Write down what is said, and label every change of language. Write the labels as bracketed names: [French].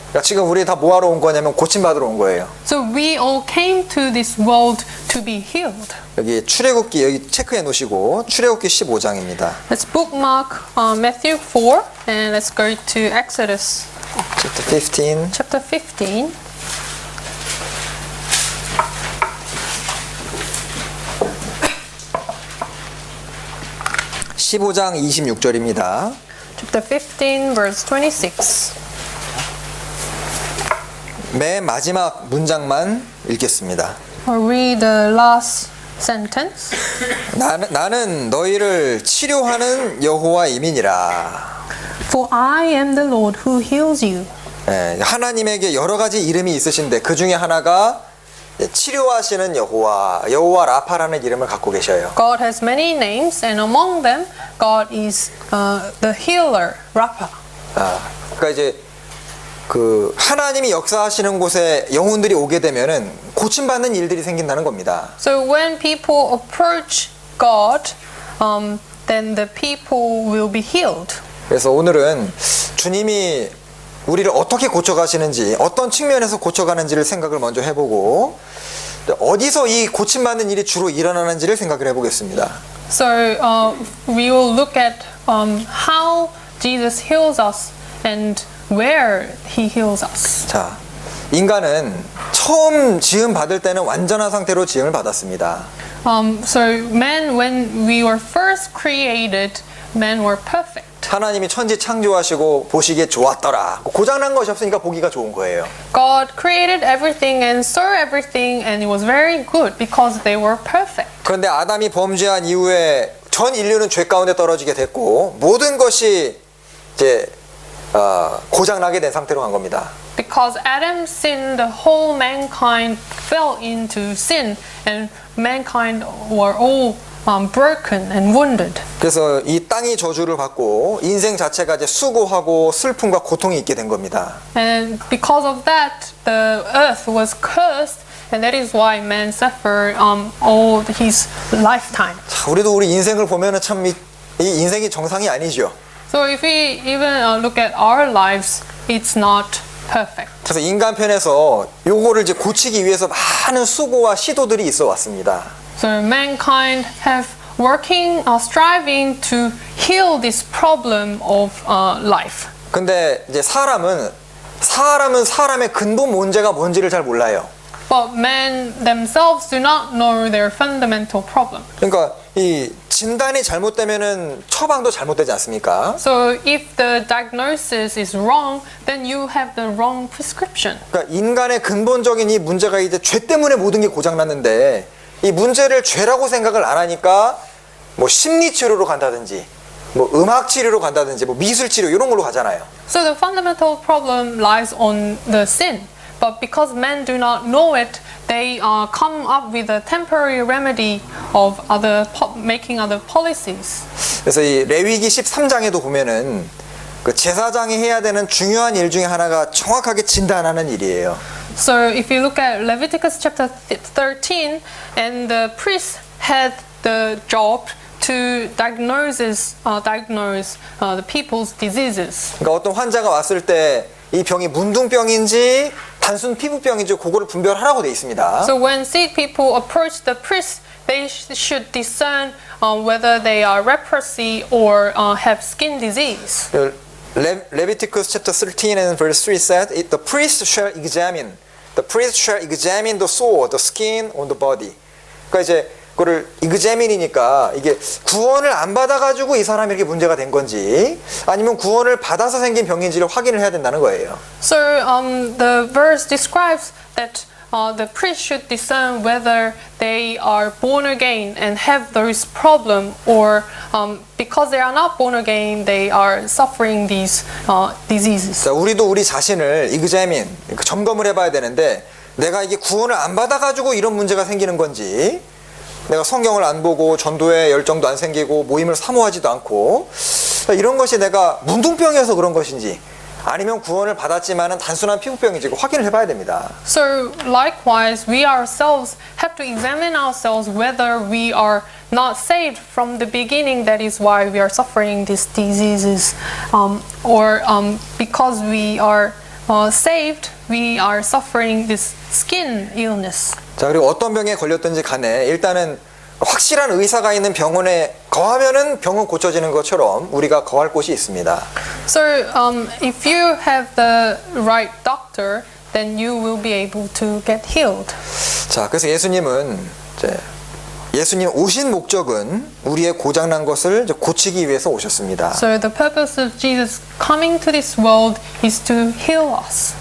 [Korean] 그러니까 지금 우리 다 뭐하러 온 거냐면 고침받으러 온 거예요. [English] So we all came to this world to be healed. [Korean] 여기 출애굽기 여기 체크해 놓으시고 출애굽기 15장입니다. [English] Let's bookmark Matthew 4 and let's go to Exodus chapter 15. [Korean] (15장) 26절입니다. [English] Chapter 15 verse 26. [Korean] 맨 마지막 문장만 읽겠습니다. [English] I'll read the last sentence. [Korean] 나는 너희를 치료하는 여호와임이니라. [English] For I am the Lord who heals you. [Korean] 예, 하나님에게 여러 가지 이름이 있으신데 그 중에 하나가 치료하시는 여호와 라파라는 이름을 갖고 계셔요. [English] God has many names, and among them, God is the healer, Rapha. [Korean] 그러니까 이제 그 하나님이 역사하시는 곳에 영혼들이 오게 되면은 고침받는 일들이 생긴다는 겁니다. [English] So when people approach God, then the people will be healed. [Korean] 그래서 오늘은 주님이 우리를 어떻게 고쳐가시는지 어떤 측면에서 고쳐가는지를 생각을 먼저 해보고 어디서 이 고침받는 일이 주로 일어나는지를 생각을 해보겠습니다. [English] So we will look at how Jesus heals us and where he heals us. [Korean] 자, 인간은 처음 지음 받을 때는 완전한 상태로 지음을 받았습니다. [English] So men, when we were first created, men were perfect. [Korean] 하나님이 천지 창조하시고 보시기에 좋았더라. 고장난 것이 없으니까 보기가 좋은 거예요. [English] God created everything and saw everything, and it was very good because they were perfect. [Korean] 그런데 아담이 범죄한 이후에 전 인류는 죄 가운데 떨어지게 됐고 모든 것이 이제 고장나게 된 상태로 간 겁니다. [English] Because Adam sinned, the whole mankind fell into sin, and mankind were all broken and wounded. [Korean] 그래서 이 땅이 저주를 받고 인생 자체가 이제 수고하고 슬픔과 고통이 있게 된 겁니다. [English] And because of that, the earth was cursed, and that is why man suffered all his lifetime. [Korean] 자, 우리도 우리 인생을 보면은 참 이 인생이 정상이 아니죠. [English] So if we even look at our lives, it's not perfect. [Korean] 그래서 인간 편에서 요거를 이제 고치기 위해서 많은 수고와 시도들이 있어 왔습니다. [English] So mankind have striving to heal this problem of life. [Korean] 근데 이제 사람은 사람의 근본 문제가 뭔지를 잘 몰라요. [English] But men themselves do not know their fundamental problem. [Korean] 그러니까 이 진단이 잘못되면은 처방도 잘못되지 않습니까? [English] So if the diagnosis is wrong, then you have the wrong prescription. [Korean] 그러니까 인간의 근본적인 이 문제가 이제 죄 때문에 모든 게 고장났는데 이 문제를 죄라고 생각을 안 하니까 뭐 심리 치료로 간다든지 뭐 음악 치료로 간다든지 뭐 미술 치료 이런 걸로 가잖아요. [English] So the fundamental problem lies on the sin. But because men do not know it, they come up with a temporary remedy of making other policies. [Korean] 그래서 이 레위기 13장에도 보면은 그 제사장이 해야 되는 중요한 일 중에 하나가 정확하게 진단하는 일이에요. [English] So if you look at Leviticus chapter 13, and the priest had the job to diagnose the people's diseases. [Korean] 그러니까 어떤 환자가 왔을 때 이 병이 문둥병인지 단순 피부병인지 그거를 분별하라고 돼 있습니다. [English] So when sick people approach the priest, they should discern whether they are leprosy or have skin disease. Leviticus chapter 13 and verse 3 said, the priest shall examine the sore, the skin on the body. [Korean] 그러니까 이제 그거를 examine이니까 이게 구원을 안 받아가지고 이 사람이 이렇게 문제가 된 건지 아니면 구원을 받아서 생긴 병인지를 확인을 해야 된다는 거예요. [English] So the verse describes that the priest should discern whether they are born again and have those problems, or because they are not born again, they are suffering these diseases. [Korean] 자, 우리도 우리 자신을 examine, 그러니까 점검을 해봐야 되는데 내가 이게 구원을 안 받아가지고 이런 문제가 생기는 건지 내가 성경을 안 보고 전도에 열정도 안 생기고 모임을 사모하지도 않고 이런 것이 내가 문둥병이어서 그런 것인지 아니면 구원을 받았지만은 단순한 피부병인지 확인을 해봐야 됩니다. [English] So likewise, we ourselves have to examine ourselves whether we are not saved from the beginning. That is why we are suffering these diseases, or because we are saved, we are suffering this skin illness. [Korean] 자, 그리고 어떤 병에 걸렸든지 간에 일단은 확실한 의사가 있는 병원에 거하면은 병은 고쳐지는 것처럼 우리가 거할 곳이 있습니다. [English] So if you have the right doctor, then you will be able to get healed. [Korean] 자, 그래서 예수님 오신 목적은 우리의 고장난 것을 고치기 위해서 오셨습니다. [English] So the purpose of Jesus coming to this world is to heal us.